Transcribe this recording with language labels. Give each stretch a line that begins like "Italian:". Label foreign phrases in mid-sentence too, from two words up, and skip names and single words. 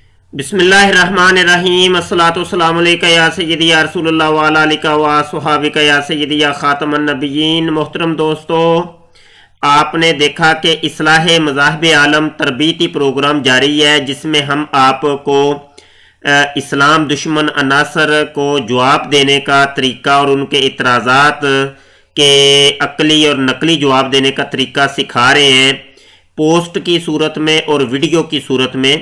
Arabic: بسم الله الرحمن الرحيم الصلاة والسلام عليك يا سيدي يا رسول الله وعلى آلك وأصحابك يا سيدي يا خاتم النبيين.
Urdu: محترم دوستو، آپ نے دیکھا کہ اصلاحِ مذاہبِ عالم تربیتی پروگرام جاری ہے، جس میں ہم آپ کو اسلام دشمن عناصر کو جواب دینے کا طریقہ اور ان کے اعتراضات کے عقلی اور نقلی جواب دینے کا طریقہ سکھا رہے ہیں، پوسٹ کی صورت میں اور ویڈیو کی صورت میں.